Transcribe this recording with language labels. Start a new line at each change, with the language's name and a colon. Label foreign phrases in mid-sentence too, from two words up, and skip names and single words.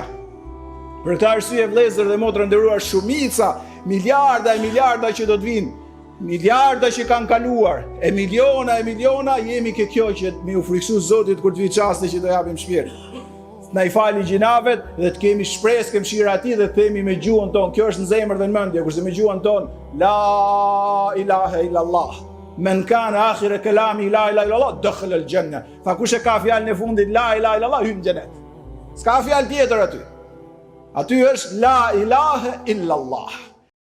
Albanian: Për këtë arsye, vëllezër dhe motra nderuar, shumica, miliarda e miliarda që do të vinë, miliarda që kanë kaluar, e miliona, jemi ke kjo që me u friksu Zotit kur të vi çasti që do japim shpirt. Na I fali gjinavet dhe të kemi shpresë ke mëshira e Tij dhe themi me gjuhën tonë, kjo është në zemër dhe në mendje, kurse me gjuhën tonë,
Arabic: لا إله إلا الله. من كان آخر كلامه لا إله إلا الله دخل الجنة.
Albanian: Fa kush e ka fjalën e fundit
Arabic: لا إله إلا الله
Albanian: hyn në xhenet. S'ka fjalë tjetër aty. Aty është
Arabic: لا إله إلا الله.